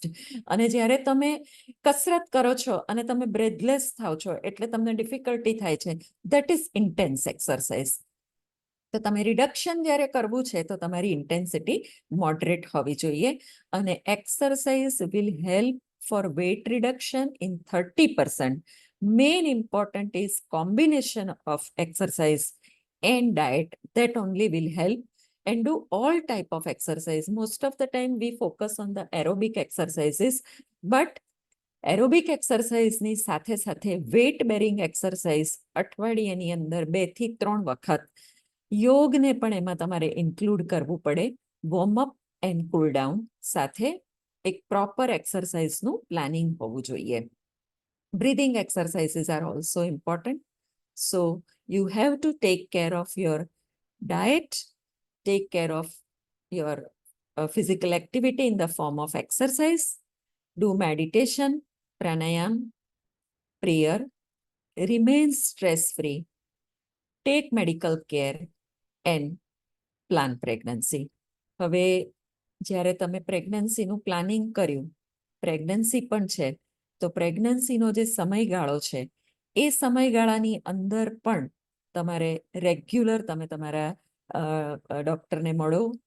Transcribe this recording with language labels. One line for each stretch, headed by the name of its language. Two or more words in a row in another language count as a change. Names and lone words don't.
Gujarati: અને જ્યારે તમે કસરત કરો છો અને તમે બ્રેથલેસ થાવ છો એટલે તમને ડિફિકલ્ટી થાય છે,
English: that is intense exercise.
Gujarati: તો તમે રિડક્શન જ્યારે કરવું છે તો તમારી
English: intensity moderate
Gujarati: હોવી જોઈએ.
English: And exercise will help for weight reduction in 30%. Main important is combination of exercise and diet. That only will help. And do all type of exercise. Most of the time we focus on the aerobic exercises, but aerobic exercise
Gujarati: ની સાથે સાથે
English: weight bearing exercise
Gujarati: અઠવાડિયાની અંદર 2 થી 3 વખત. યોગને પણ એમાં તમારે ઇન્ક્લુડ કરવું પડે.
English: warmup and cool down
Gujarati: સાથે એક પ્રોપર એક્સરસાઇઝનું પ્લાનિંગ હોવું જોઈએ.
English: Breathing exercises are also important. So you have to take care of your diet, take care of your physical activity in the form of exercise, do meditation, pranayam, prayer, remain stress-free, take medical care, and plan pregnancy.
Gujarati: હવે જ્યારે તમે પ્રેગ્નન્સીનું પ્લાનિંગ કર્યું, પ્રેગ્નન્સી પણ છે, તો પ્રેગ્નન્સીનો જે સમયગાળો છે એ સમયગાળાની અંદર પણ તમારે રેગ્યુલર તમે તમારા ડૉક્ટરને મળો.